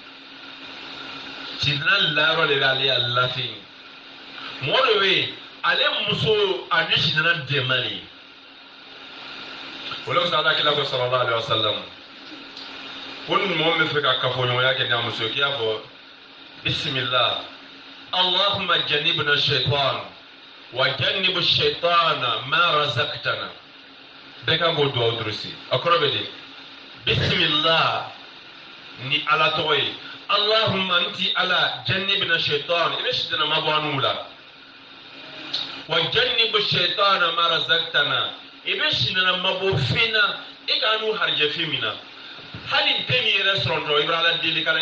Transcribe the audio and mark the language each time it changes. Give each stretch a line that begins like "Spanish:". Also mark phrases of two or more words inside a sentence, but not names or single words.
Bambara: sidana la yɔrɔ de bɛ ale ya lafɛn mɔgɔ dɔ bɛ yen ale muso ani sidana dɛmɛ de ye o la sɔrɔ ala kila ko
Arabic: صلى الله عليه وسلم
Bambara: ko ni mɔgɔ min bɛ fɛ ka kafoɲɔgɔnya kɛ n'a muso k'i y'a fɔ
Arabic: بسم الله اللهم جنبنا الشيطان وجنب الشيطان ما رزقتنا
Bambara: bɛɛ kan k'o dugawu durusi a kɔrɔ bɛ di bisimilah ni ala tɔgɔ ye allahumma nti ala
Arabic: جنبنا الشيطان
Bambara: i bɛ sidana mabɔ an n'u la
Arabic: وجنب الشيطان ما رزقتنا
Bambara: i bɛ sidana mabɔ fɛn na e ka n'u harijɛ fɛn min na hali den min yɛrɛ sɔrɔ dɔrɔn i bɛ ala deli k'ala